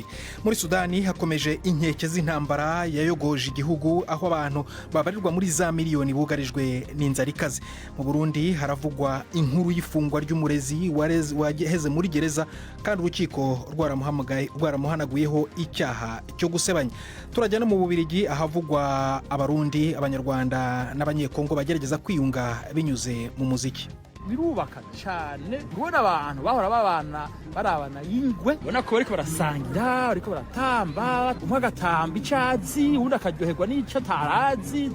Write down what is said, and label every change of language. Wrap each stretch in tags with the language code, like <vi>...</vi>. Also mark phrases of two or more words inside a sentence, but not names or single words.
<rn>Muri Sudani hakomeje inkeke z'intambara yayogoje igihugu aho abantu babarirwa muri za miliyoni bugarijwe n'inzara ikaze. Mu Burundi haravugwa inkuru y'ifungwa ry'umurezi waheze muri gereza kandi urukiko rwaramuhanaguyeho icyaha cyo gusebanya. Turajya no mu Bubiligi ahavugwa abarundi, abanyarwanda n'abanyekongo bagerageza kwiyunga binyuze mu muziki. Birubaka cyane ubona abantu bahora babana barabana yingwe, ubona ko bariko barasangira, bariko baratamba, umwe agatamba icazi undi akaryoherwa n'ico atarazi.</rn>